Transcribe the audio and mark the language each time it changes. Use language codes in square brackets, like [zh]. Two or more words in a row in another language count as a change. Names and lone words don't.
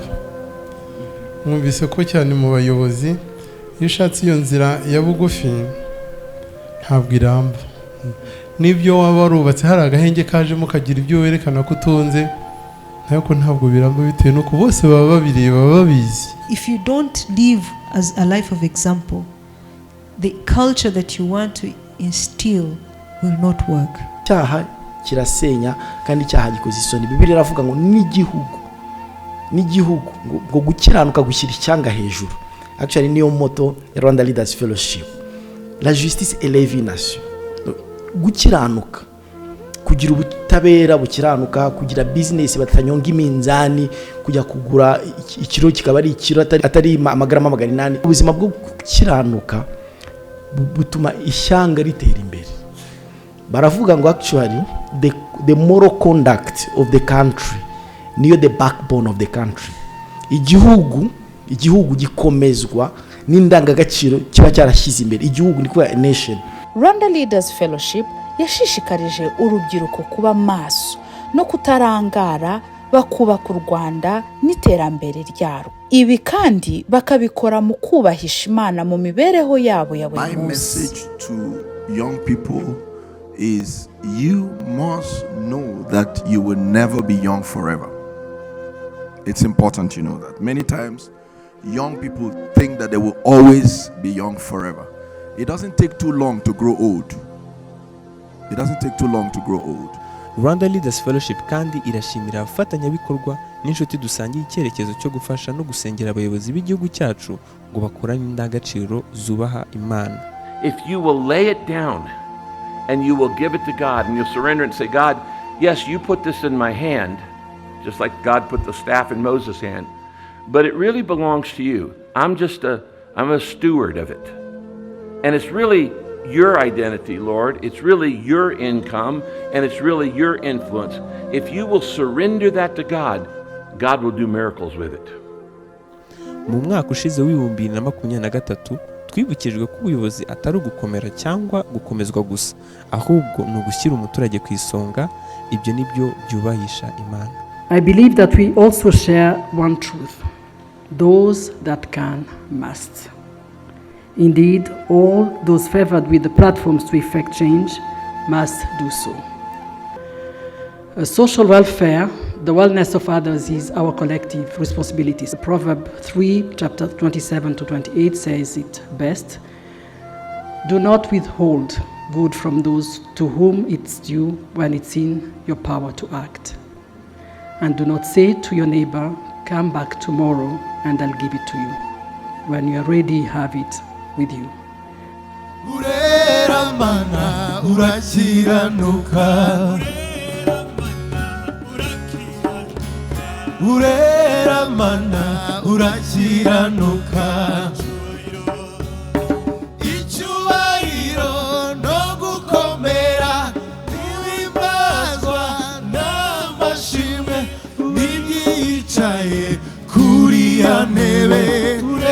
[rw] Mwumvise ko cyane mu bayobozi iyo ushatse iyo nzira ya bugufi ntabwo iramba. N'ibyo waba warubatse hari agahenge kajemo kagira ibyo werekana ko utunze, ariko ntabwo biramba bitewe nuko bose baba babireba babizi. [en] If you don't live as a life of example, the culture that you want to instill will not work. [rw] Icyaha kirasenya kandi icyaha gikoze isoni. Bibiliya iravuga ngo n'igihugu ngo gukiranuka gushyira icyanga hejuru. Actually niyo moto ya Rwanda Leaders Fellowship. [fr] La justice élève une nation. [rw] Gukiranuka, kugira ubutabera bukiranuka, kugira business batanyonga iminzani, kujya kugura ikiro kikaba ari ikiro atari amagarama 800. Ubuzima bwo gukiranuka butuma ishyanga ritera imbere. Baravuga ngo [en] actually the moral conduct of the country niyo the backbone of the country. [rw] Igihugu gikomezwa n'indangagaciro kiba cyarashyize imbere. Igihugu ni kuba nation. Rwanda Leaders Fellowship yashishikarije urubyiruko kuba maso no kutarangara, bakubaka u Rwanda n'iterambere ryarwo. Ibi kandi bakabikora mu kubahisha Imana mu mibereho yabo ya buri munsi. [en] My message to young people is you must know that you will never be young forever. It's important you know that. Many times young people think that they will always be young forever. It doesn't take too long to grow old. It doesn't take too long to grow old. [rw] Rwanda Leaders Fellowship kandi irashimira abafatanyabikorwa n'inshuti dusangiye icyerekezo cyo gufasha no gusengera abayobozi b'igihugu cyacu ngo bakorane indangagaciro zubaha Imana. [en] If you will lay it down and you will give it to God and you'll surrender and say, God, yes, you put this in my hand, just like God put the staff in Moses' hand, but it really belongs to you. I'm a steward of it. And it's really your identity, Lord. It's really your income, and it's really your influence. If you will surrender that to God, God will do miracles with it. [rw] Mu mwaka ushize w'2023 twibukijwe ko ubuyobozi atari ugukomera cyangwa gukomezwa gusa, ahubwo ni ugushyira umuturage ku isonga. Ibyo nibyo byubahisha Imana. [en] I believe that we also share one truth. Those that can must. Indeed, all those favored with the platforms to effect change must do so. Social welfare, the wellness of others, is our collective responsibility. Proverbs 3, chapter 27 to 28 says it best. Do not withhold good from those to whom it's due when it's in your power to act. And do not say to your neighbor, come back tomorrow and I'll give it to you. When you are ready, have it with you. [rw] Urera mana urakiranuka, urera mana urakiranuka, icyubahiro no gukomera n'ibimbazwa n'amashimwe n'ibyicaye kuri ya ntebe.